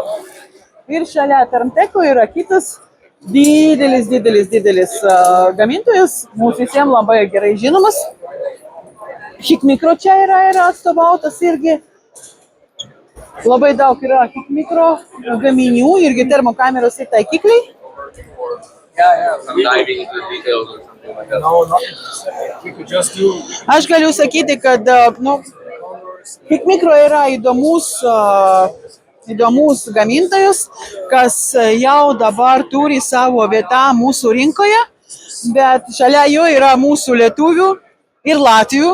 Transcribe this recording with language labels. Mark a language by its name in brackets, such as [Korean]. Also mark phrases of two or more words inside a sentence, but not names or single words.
[Lithuanian] Ir šalia Termteko yra kitas didelis gamintojas, mūsų visiems labai gerai žinomas. Hikmikro čia yra atstovautas irgi. Labai daug yra Hikmikro gaminių, irgi termokameros ir taikikliai. [English] Some diving into the details or something like that. No, not. We could just do. [Lithuanian] Aš galiu sakyti, kad Hikmikro yra įdomus gamintojas, kas jau dabar turi savo vietą mūsų rinkoje, bet šalia jo yra mūsų lietuvių ir latvių.